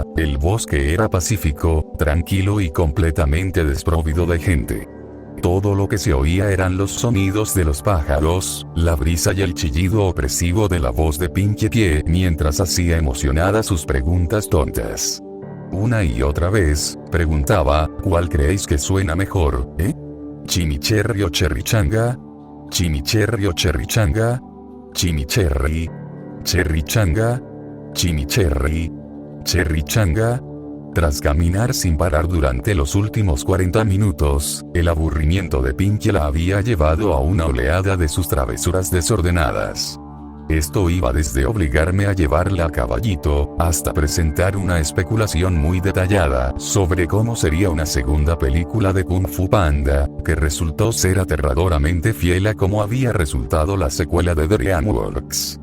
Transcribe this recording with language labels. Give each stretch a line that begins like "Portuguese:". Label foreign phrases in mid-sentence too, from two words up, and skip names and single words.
Spanish: El bosque era pacífico, tranquilo y completamente desprovido de gente. Todo lo que se oía eran los sonidos de los pájaros, la brisa y el chillido opresivo de la voz de Pinkie Pie mientras hacía emocionada sus preguntas tontas. Una y otra vez, preguntaba, ¿cuál creéis que suena mejor, ¿Chimicherry o Cherrychanga? ¿Chimicherry o Cherrychanga? ¿Chimicherry? ¿Cherrychanga? Chimicherry, Cherrychanga. Tras caminar sin parar durante los últimos 40 minutos, el aburrimiento de Pinkie la había llevado a una oleada de sus travesuras desordenadas. Esto iba desde obligarme a llevarla a caballito, hasta presentar una especulación muy detallada sobre cómo sería una segunda película de Kung Fu Panda, que resultó ser aterradoramente fiel a cómo había resultado la secuela de DreamWorks.